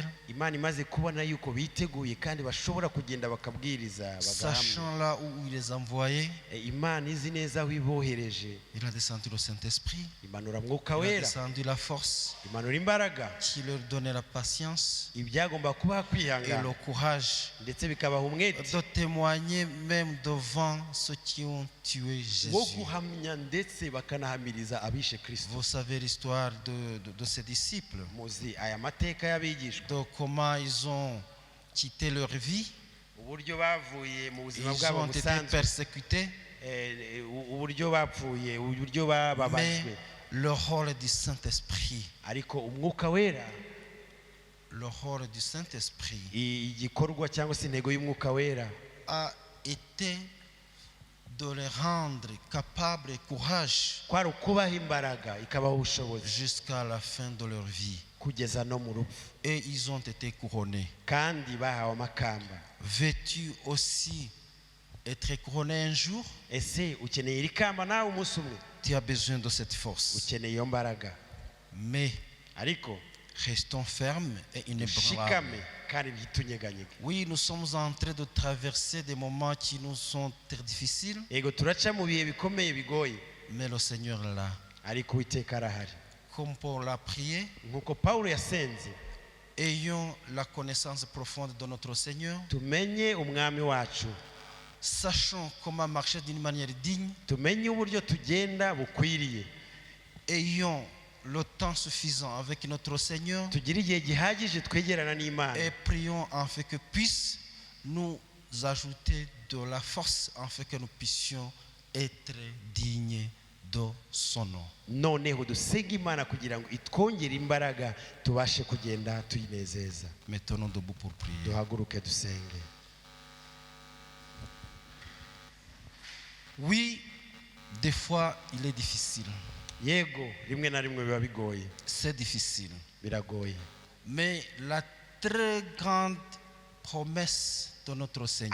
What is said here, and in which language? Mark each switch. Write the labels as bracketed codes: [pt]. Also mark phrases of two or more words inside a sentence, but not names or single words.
[rw] Imana imaze kubona yuko biteguye kandi bashobora kugenda bakabwiriza bagahamya. [fr] sachant là où il les envoyait, [rw] Imana izi neza aho ibohereje, [fr] il a descendu le Saint-Esprit, [rw] imanura mwuka [fr] il a [rw] wera, [fr] descendu la force, [rw] imanura imbaraga, [fr] qui leur donnait la patience [rw] ibyagomba kubaha [fr] et [rw] kwihangana [fr] le courage [rw] ndetse bikabaha umwete [fr] de témoigner même devant ceux qui ont tué [rw] wo [fr] Jésus. [rw] guhamya ndetse bakanahamiriza abishe Kristo. [fr] Vous savez l'histoire de ces disciples, [rw] Muzi aya mateka y'abigishwa, [fr] de comment ils ont quitté leur vie, [rw] uburyo bavuye mu buzima [fr] ils [rw] bwabo [fr] ont été [rw] busanzwe, [fr] persécutés, [rw] uburyo bapfuye, uburyo [fr] mais [rw] bababajwe, [fr] le rôle du Saint-Esprit, [rw] ariko umwuka wera, [fr] le rôle du Saint-Esprit [rw] igikorwa cyangwa se intego y'umwuka wera [fr] a été de les rendre capables et courage [rw] kwari ukubaha imbaraga ikabaha ubushobozi [fr] jusqu'à la fin de leur vie. [rw] kugeza no mu rupfu, [fr] Et ils ont été couronnés. [rw] kandi bahawe amakamba. [fr] Veux-tu aussi être couronné un jour? [rw] Ese ukeneye iri kamba nawe umunsi umwe? [fr] Tu as besoin de cette force. [rw] Ukeneye iyo mbaraga, [fr] Mais [rw] ariko [fr] restons fermes et inébranlables. [rw] dushikame kandi ntitunyeganyege. [fr] Oui, nous sommes en train de traverser des moments qui nous sont très difficiles, [rw] Yego turaca mu bihe bikomeye bigoye, [fr] mais le Seigneur est là. [rw] ariko Uwiteka arahari. [fr] Comme Paul l'a prié, [rw] Nk'uko Pawulo yasenze, [fr] ayons la connaissance profonde de notre Seigneur, [rw] tumenye umwami wacu, [fr] sachons comment marcher d'une manière digne, [rw] tumenye uburyo tugenda bukwiriye, [fr] ayons le temps suffisant avec notre Seigneur [rw] tugire igihe gihagije twegerana n'Imana, [fr] et prions afin que puisse nous ajouter de la force afin que nous puissions être dignes de son nom. [rw] noneho dusenga Imana kugira ngo itwongere imbaraga tubashe kugenda tuyinezeza. [fr] Mettons-nous debout pour prier. [rw] Duhaguruke dusenge. [fr] Oui, des fois il est difficile. [rw] Yego rimwe na rimwe biba bigoye, [fr] C'est difficile. [rw] biragoye, [fr] Mais la très grande promesse de notre Seigneur,